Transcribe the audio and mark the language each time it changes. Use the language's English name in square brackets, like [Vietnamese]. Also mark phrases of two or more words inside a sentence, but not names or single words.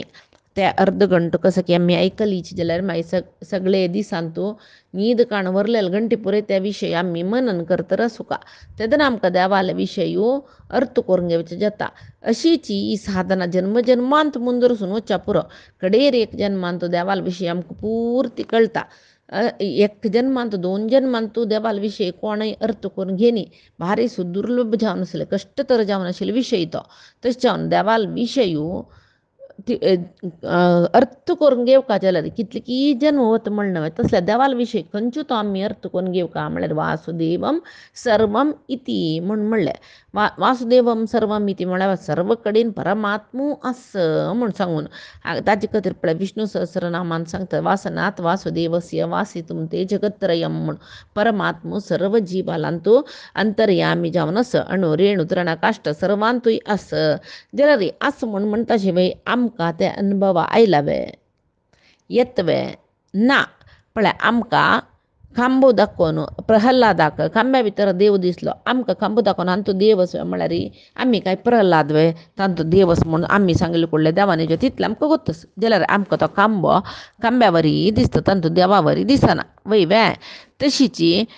[Konkani] ते अर्द घंटो कसं की आम्ही ऐकलीची जाल्यार मागीर सगळे दिसांतू न्हीद काण वरलेले घंटे पुरे त्या विशयी आम्ही मनन करता सुका तेदना आमकां देवाले विशयू अर्थ करून घेवचें जाता अशीची ही साधना जन्मजन्मांत मुंदरसून वच्चा पुरो कडेर एक जन्मांत देवाल विशयी आमकां पुर्ती कळटा 1 जन्मांत 2 जन्मांत देवाल विशयी कोणय अर्थ करून घेनी भारी सुदुर्लभ जावन आसले कष्ट तर जावन आशिल्ले विशयी तो तशें जावन देवाल विशयू अर्थ करून घेवका जाल्यार कितले की जन्म वता म्हणणं तसल्या देवाल विशयी खंयच्यो तो आमी अर्थ करून घेवका म्हळ्यार [Sanskrit] वासुदेवम सर्वम इति [Konkani] म्हणलें [Sanskrit] वासुदेवम सर्वम इति [Konkani] म्हळ्यार सर्व कडेन परमात्मू आस म्हूण सांगून ताजे खातीर पळय विष्णू सहस्रनामान सांगता [Sanskrit] वासनात वासुदेवस्य वासितुम ते जगत्रयम [Konkani] म्हूण परमात्मू सर्व जीवालांतू अंतर्यामी जावन आस अणु रेणू तृण काष्ट सर्वांतूय आस जाल्यार आस म्हूण म्हणटा शिवाय आमकां ते अनुभवा आयलावे येतवे ना पळय आमकां खांबो दाखोवन प्रहल्लादाक खांब्या भितर देव दिसलो आमकां खांबो दाखोवन आनी तो देव आसा म्हळ्यार आमी काय प्रहल्लाद वे तांचो देव आसा म्हूण आमी सांगले कुडले देवाने जो तितलें आमकां गोत्तस जाल्यार आमकां तो खांब्या वरी दिसता तांचो देवा वरी दिसना वय वे तशीची